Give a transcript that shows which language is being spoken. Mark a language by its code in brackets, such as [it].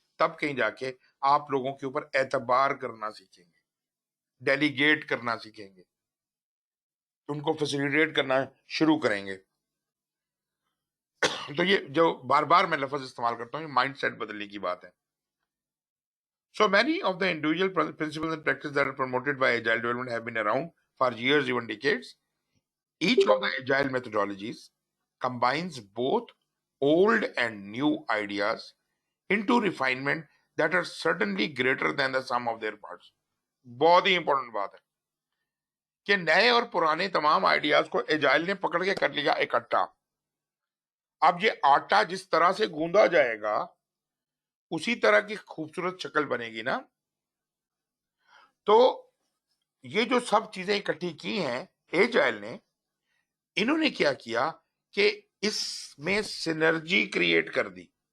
[hi] तब कहीं जाके आप लोगों के ऊपर एतबार करना सीखेंगे, डेलीगेट करना सीखेंगे, उनको फैसिलिटेट करना शुरू करेंगे। तो ये जो बार बार मैं लफ्ज इस्तेमाल करता हूँ, माइंड सेट बदलने की बात है। [en] So many of the individual principles and practices that are promoted by agile development have been around for years, even decades. Each of the agile methodologies combines both old and new ideas into refinement that are certainly greater than the sum of their parts. [hi] बहुत ही important बात है कि नए और पुराने तमाम ideas को agile ने पकड़ के कर लिया इकट्ठा। अब ये आटा जिस तरह से गूंदा जाएगा उसी तरह की खूबसूरत शक्ल बनेगी ना। तो ये जो सब चीजें इकट्ठी की हैं एजाइल ने, इन्होंने क्या किया कि इसमें सिनर्जी क्रिएट कर दी।